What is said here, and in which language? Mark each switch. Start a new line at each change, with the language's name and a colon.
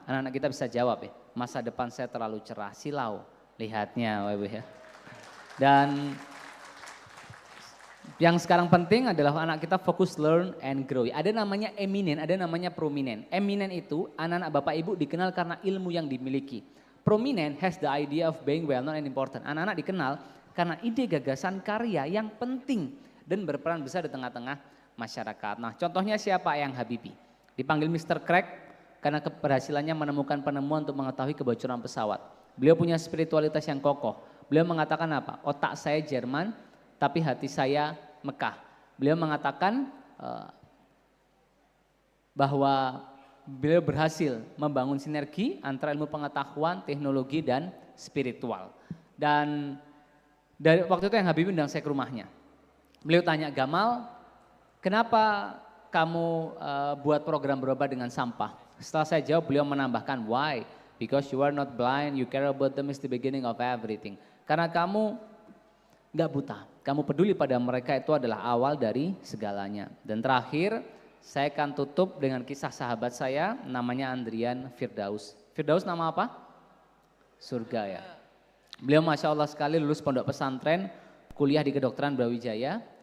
Indonesian: Anak-anak kita bisa jawab ya, masa depan saya terlalu cerah, silau lihatnya ya. Dan yang sekarang penting adalah anak kita fokus
English: learn and grow.
Indonesian: Ada namanya eminent, ada namanya prominent. Eminent itu anak-anak Bapak Ibu dikenal karena ilmu yang dimiliki.
English: Prominent has the idea of being well known and important.
Indonesian: Anak-anak dikenal karena ide, gagasan, karya yang penting dan berperan besar di tengah-tengah masyarakat. Nah, contohnya siapa? Eyang Habibie. Dipanggil Mr. Crack karena keberhasilannya menemukan penemuan untuk mengetahui kebocoran pesawat. Beliau punya spiritualitas yang kokoh. Beliau mengatakan apa? Otak saya Jerman, tapi hati saya Mekah. Beliau mengatakan bahwa beliau berhasil membangun sinergi antara ilmu pengetahuan, teknologi, dan spiritual. Dan dari waktu itu yang Habibie undang saya ke rumahnya. Beliau tanya, Gamal, kenapa kamu buat program berubah dengan sampah? Setelah saya jawab, beliau menambahkan,
English: why? Because you are not blind, you care about them is the beginning of everything.
Indonesian: Karena kamu nggak buta, kamu peduli pada mereka, itu adalah awal dari segalanya. Dan terakhir, saya akan tutup dengan kisah sahabat saya, namanya Andrian Firdaus. Firdaus nama apa? Surga ya. Beliau Masya Allah sekali lulus pondok pesantren, kuliah di kedokteran Brawijaya.